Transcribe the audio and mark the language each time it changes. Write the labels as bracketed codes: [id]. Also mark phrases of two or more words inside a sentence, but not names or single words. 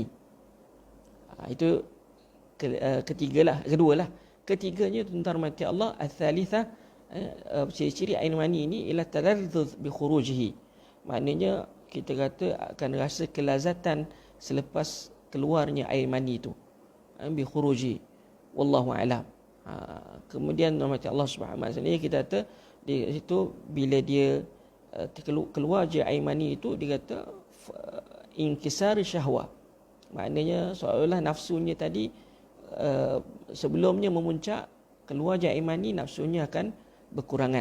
[ms] Itu kedualah. Ketiganya tuan-tuan mati Allah, al-thalithah, ciri-ciri air mani ini ialah [ar] تلذذ بخروجه, [ms] maknanya kita kata akan rasa kelazatan selepas keluarnya air mani itu, [ar] بخروج. والله أعلم. [ms] Kemudian rahmat Allah [ar] سبحانه وتعالى [ms] kita kata di situ bila dia keluar je air mani itu, dia kata [ar] انكسار شهوة. [ms] Maknanya seolah-olah nafsunya tadi sebelumnya memuncak, keluar je air mani, nafsunya akan berkurangan.